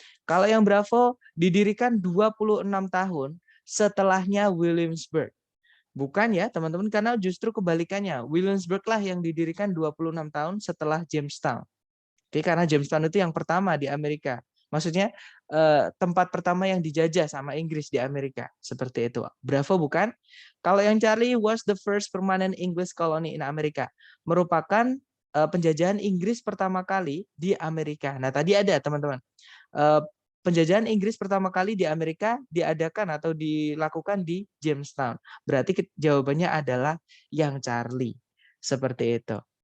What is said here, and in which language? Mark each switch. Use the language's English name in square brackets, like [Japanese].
[Indonesian] Kalau yang Bravo didirikan 26 tahun setelahnya Williamsburg. Bukan ya teman-teman, karena justru kebalikannya. Williamsburg lah yang didirikan 26 tahun setelah Jamestown. Oke, karena Jamestown itu yang pertama di Amerika. Maksudnya tempat pertama yang dijajah sama Inggris di Amerika. Seperti itu. Bravo bukan? Kalau yang [English] Charlie was the first permanent English colony in America. [Indonesian] Merupakan penjajahan Inggris pertama kali di Amerika. Nah, tadi ada teman-teman. Penjajahan Inggris pertama kali di Amerika diadakan atau dilakukan di Jamestown. Berarti jawabannya adalah yang Charlie. Seperti itu.